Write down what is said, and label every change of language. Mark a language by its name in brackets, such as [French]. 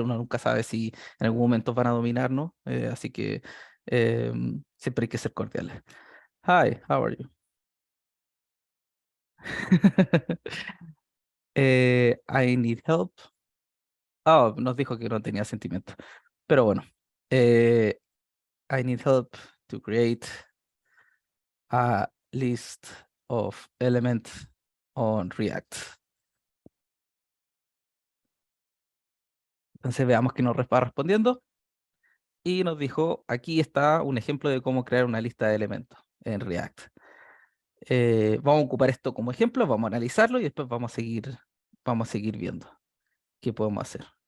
[Spanish] Uno nunca sabe si en algún momento van a dominarnos. Así que siempre hay que ser cordiales. [English] Hi, how are you? I need help. [Spanish] Oh, nos dijo que no tenía sentimiento. Pero bueno. [English] eh, I need help to create a list of elements on React. [Spanish] Entonces veamos que nos va respondiendo. Y nos dijo, aquí está un ejemplo de cómo crear una lista de elementos en React. Vamos a ocupar esto como ejemplo, vamos a analizarlo y después vamos a seguir viendo qué podemos hacer.